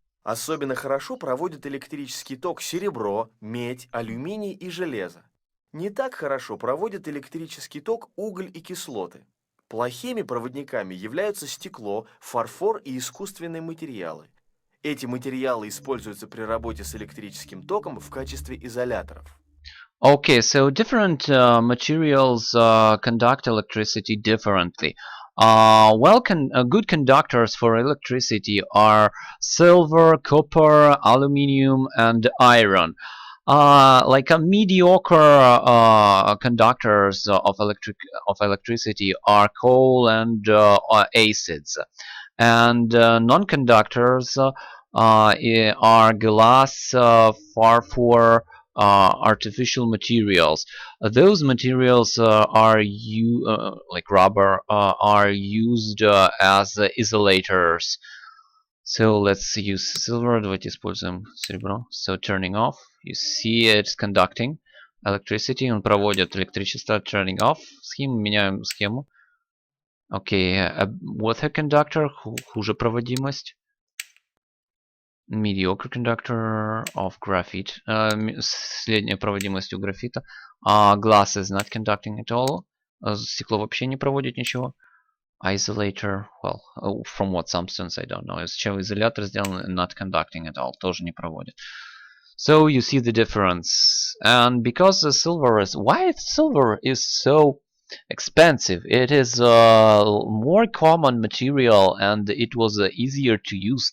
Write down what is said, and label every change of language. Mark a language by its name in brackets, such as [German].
[Russian] Особенно хорошо проводят электрический ток серебро, медь, алюминий и железо. Не так хорошо проводят электрический ток уголь и кислоты. Плохими проводниками являются стекло, фарфор и искусственные материалы. Эти материалы используются при работе с электрическим током в качестве изоляторов. [English] Okay, so different materials conduct electricity differently. Good conductors for electricity are silver, copper, aluminium, and iron. Like a mediocre conductors of electricity are coal and acids, and non-conductors are glass, far artificial materials. Those materials like rubber are used as isolators. So let's use silver. [Russian] Давайте используем серебро. [English] So turning off. You see it's conducting electricity. [Russian] Он проводит электричество. [English] Turning off. [Russian] Схему. Меняем схему. [English] Okay. Water conductor. [Russian] Хуже проводимость. [English] Mediocre conductor of graphite. [Russian] Средняя проводимость у графита. [English] Glass is not conducting at all. [Russian] Стекло вообще не проводит ничего. [English] Isolator, well, from what substance, I don't know. [Russian] Из чего изолятор сделан, [English] not conducting at all. [Russian] Тоже не проводит. [English] So you see the difference. And because the silver is... Why silver is so expensive? It is a more common material and it was easier to use.